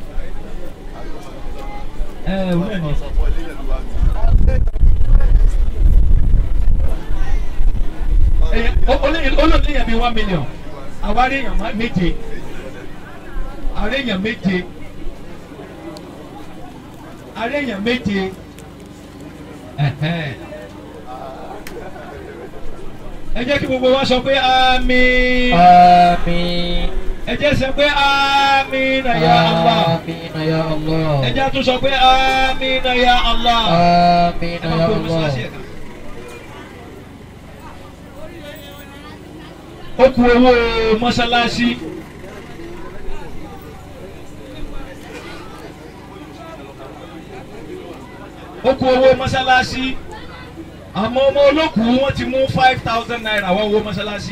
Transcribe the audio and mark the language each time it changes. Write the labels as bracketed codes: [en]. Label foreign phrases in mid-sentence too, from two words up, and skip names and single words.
[yo] olóòlù èèyàn bíi 1 million àwárí èèyàn méje àwárí èèyàn méje àwárí èèyàn méje. ẹ jẹ́ kí gbogbo wa sọ pé àmín. Àmín. ẹ jẹ́ sọ pé àmín [ar] يا الله. [yo] Àmín [ar] يا الله. [yo] ẹ jẹ́ tún sọ pé àmín [ar] يا الله. [yo] Àmín [ar] يا الله. [yo] ó kù owó mọ́sálásí. ó kù owó mọ́sálásí. àmọ́ ọmọ olókùú wọ́n ti mú 5,000 naira wá owó mọ́sálásí.